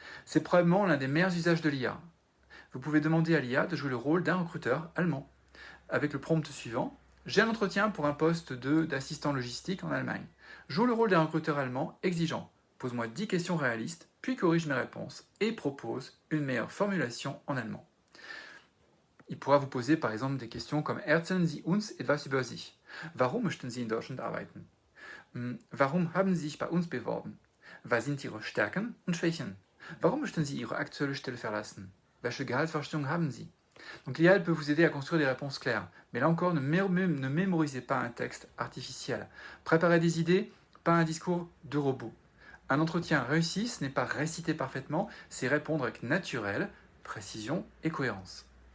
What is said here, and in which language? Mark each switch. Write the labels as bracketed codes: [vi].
[fr] C'est probablement l'un des meilleurs usages de l'IA. Vous pouvez demander à l'IA de jouer le rôle d'un recruteur allemand. Avec le prompt suivant, j'ai un entretien pour un poste d'assistant logistique en Allemagne. Joue le rôle d'un recruteur allemand exigeant. Pose-moi 10 questions réalistes, puis corrige mes réponses et propose une meilleure formulation en allemand. Il pourra vous poser par exemple des questions comme [de] Erzählen Sie uns etwas über sich. Warum möchten Sie in Deutschland arbeiten? Warum haben Sie sich bei uns beworben? Was sind Ihre Stärken und Schwächen? Warum möchten Sie Ihre aktuelle Stelle verlassen? Welche Gehaltsvorstellung haben Sie? [fr] Donc l'IA peut vous aider à construire des réponses claires. Mais là encore, ne mémorisez pas un texte artificiel. Préparez des idées, pas un discours de robot. Un entretien réussi, ce n'est pas réciter parfaitement, c'est répondre avec naturel, précision et cohérence.